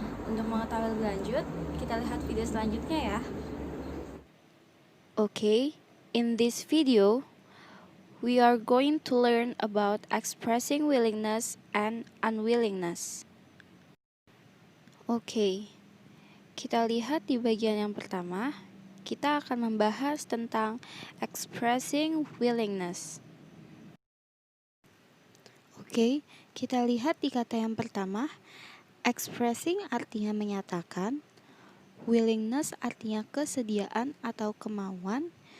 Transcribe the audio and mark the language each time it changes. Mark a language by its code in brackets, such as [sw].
[id] Untuk mengetahui lebih lanjut, kita lihat video selanjutnya ya. [en] Okay, in this video we are going to learn about expressing willingness and unwillingness. [id] Oke, kita lihat di bagian yang pertama, kita akan membahas tentang expressing willingness. Oke, kita lihat di kata yang pertama, expressing artinya menyatakan, willingness artinya kesediaan atau kemauan.